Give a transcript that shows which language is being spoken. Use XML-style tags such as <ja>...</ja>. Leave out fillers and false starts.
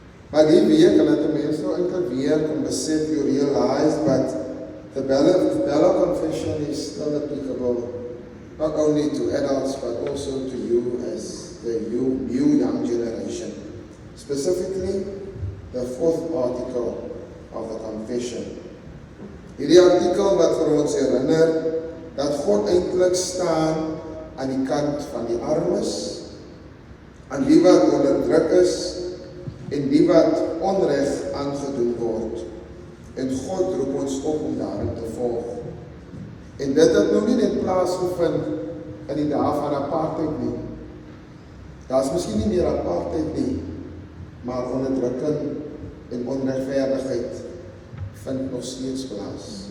<af>Maar die week, en dat die mense nou enkel weer kan besef,</af> <en>you realize that the Bella Confession is still applicable, not only to adults, but also to you as the new young generation. Specifically, the 4th article of the Confession.</en> <af>Hierdie artikel wat vir ons herinner, dat God eintlik staan aan die kant van die armes, aan die wat onderdruk is, en die wat onreg aangedoen word. En God roep ons op om daarin te volg. En dit het nou nie net plaasgevind in die dae van apartheid nie. Daar is miskien nie meer apartheid nie, maar onderdrukking en onregverdigheid vind nog steeds plaas.</af>